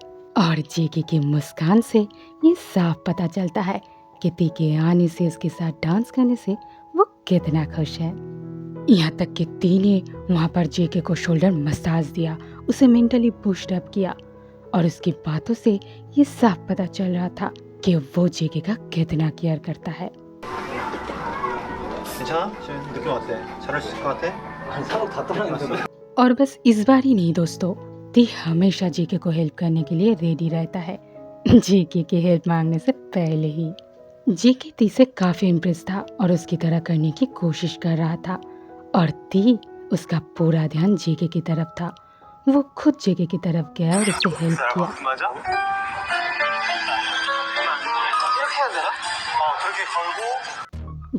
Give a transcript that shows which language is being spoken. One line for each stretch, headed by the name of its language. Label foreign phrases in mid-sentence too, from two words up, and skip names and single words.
Hindi: और जेके की मुस्कान से ये साफ पता चलता है कि टी के आने से, उसके साथ डांस करने से वो कितना खुश है। यहाँ तक कि टी ने वहाँ पर जेके को
English: shoulder massage
Hindi: दिया, उसे
English: mentally boost up
Hindi: किया और उसकी बातों से ये साफ पता चल रहा था कि वो जेके का कितना केयर करता है।
Korean: 괜찮아? 지금 느낌 어때? 잘할 수 있을 것 같아? 아니 사고 다 떨어졌어.
Hindi: और बस इस बार ही नहीं दोस्तों, टी हमेशा जेके को हेल्प करने के लिए रेडी रहता है, जेके की हेल्प मांगने से पहले ही। जेके टी से काफी इम्प्रेस था और उसकी तरह करने की कोशिश कर रहा था और टी उसका पूरा ध्यान जेके की तरफ था। वो खुद जेके की तरफ गया और उसे हेल्प किया।
Korean: 맞아? 이렇게 해야 되나? 그렇게 걸고